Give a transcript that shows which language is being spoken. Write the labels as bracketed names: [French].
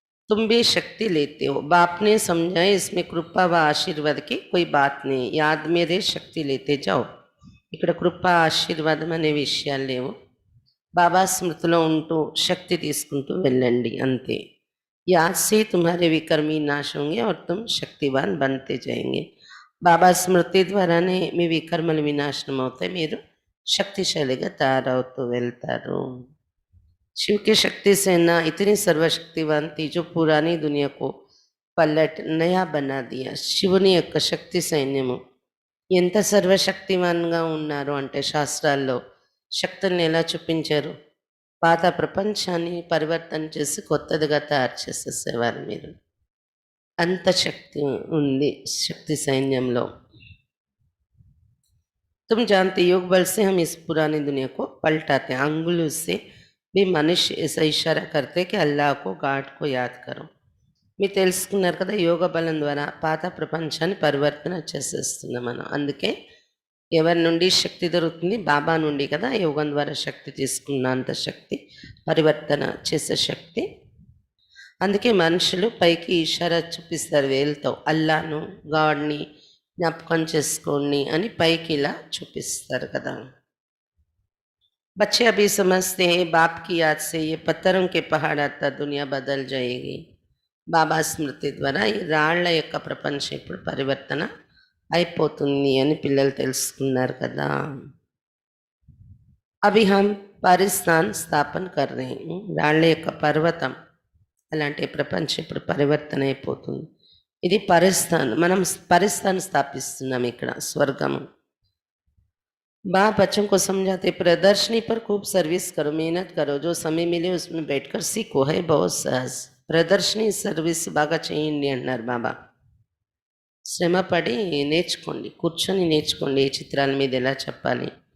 [Hindi] तुम भी शक्ति लेते हो. बाप ने समझाए इसमें कृपा व आशीर्वाद की कोई बात नहीं. याद में रे शक्ति लेते जाओ. [Telugu] ఇక్కడ కృప ఆశీర్వాదం అనే విషయాలు లేవు. బాబా స్మృతిలో ఉంటూ శక్తి తీసుకుంటూ వెళ్ళండి అంతే. [Hindi] याद से तुम्हारे विकर्मी नाश होंगे और तुम शक्तिवान बनते जाएंगे. [Telugu] బాబా స్మృతి ద్వారానే మీ వికర్మలు వినాశనం అవుతాయి, మీరు శక్తిశాలిగా తయారవుతూ వెళ్తారు. [Hindi] शिव की शक्ति सेना इतनी सर्वशक्तिवान थी जो पुरानी दुनिया को पलट नया बना दिया. [Telugu] శివుని యొక్క శక్తి సైన్యము ఎంత సర్వశక్తివాన్గా ఉన్నారు అంటే శాస్త్రాల్లో శక్తుల్ని ఎలా చూపించారు. పాత ప్రపంచాన్ని పరివర్తన చేసి కొత్తదిగా తయారు చేసేసేవారు మీరు. అంత శక్తి ఉంది శక్తి సైన్యంలో. [Hindi] तुम जानते योग बल से हम इस पुरानी दुनिया को पलटाते हैं. अंगुलों से भी मनुष्य ऐसा इशारा करते कि अल्लाह को गाड को याद करो. [Telugu] మీరు తెలుసుకున్నారు కదా, యోగ బలం ద్వారా పాత ప్రపంచాన్ని పరివర్తన చేసేస్తున్నాం మనం. అందుకే ఎవరి నుండి శక్తి దొరుకుతుంది? బాబా నుండి కదా. యోగం ద్వారా శక్తి తీసుకున్నంత శక్తి, పరివర్తన చేసే శక్తి. అందుకే మనుషులు పైకి ఇషారా చూపిస్తారు వేలుతో, అల్లాను గాడ్ని జ్ఞాపకం చేసుకోండి అని పైకి ఇలా చూపిస్తారు కదా. [Hindi] बच्चे अभी समझते हैं बाप की याद से ये पत्थरों के पहाड़ आता दुनिया बदल जाएगी. [Telugu] బాబా స్మృతి ద్వారా ఈ రాళ్ల యొక్క ప్రపంచం ఇప్పుడు పరివర్తన అయిపోతుంది అని పిల్లలు తెలుసుకున్నారు కదా. [Hindi] అభి హమ్ పరిస్థాన్ స్థాపన కర్ రహే హై. [Telugu] రాళ్ల యొక్క పర్వతం అలాంటి ప్రపంచం ఇప్పుడు పరివర్తన అయిపోతుంది. ఇది పరిస్థాన్, మనం పరిస్థాన్ స్థాపిస్తున్నాం ఇక్కడ, స్వర్గము. [Hindi] बाप बच्चों को समझाते प्रदर्शनी पर खूब सर्विस करो, मेहनत करो, जो समय मिले उसमें बैठकर सीखो, है बहुत सहज. [Telugu] ప్రదర్శని సర్వీస్ బాగా చేయండి అన్నారు బాబా. శ్రమపడి నేర్చుకోండి, కూర్చొని నేర్చుకోండి ఏ చిత్రాల మీద ఎలా చెప్పాలి.